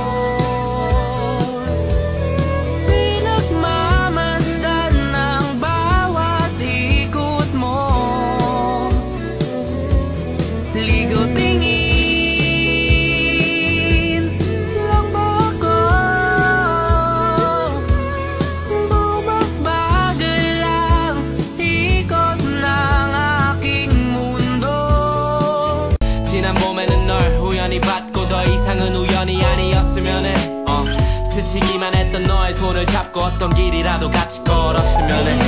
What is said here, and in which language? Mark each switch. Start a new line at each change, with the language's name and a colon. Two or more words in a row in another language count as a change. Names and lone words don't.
Filipino: Pinagmamasdan ng bawat ikot mo, ligaw tingin lang ba ako? Bumagbagal lang ikot ng aking mundo.
Korean: 지난 봄에는 널 우연히 봤고 더 이상은 우연이 아니었으면 해 스치기만 했던 너의 손을 잡고 어떤 길이라도 같이 걸었으면